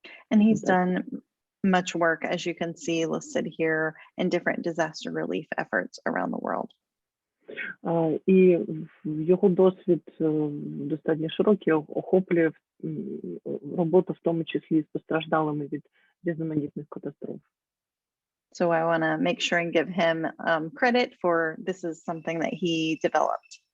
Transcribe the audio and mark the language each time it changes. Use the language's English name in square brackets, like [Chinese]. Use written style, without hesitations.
[English] And he's done much work, as you can see listed here, in different disaster relief efforts around the world. [Ukrainian] І його досвід достатньо широкий, охоплює роботу в тому числі з постраждалими від різноманітних катастроф. [English] So I want to make sure and give him credit for this is something that he developed.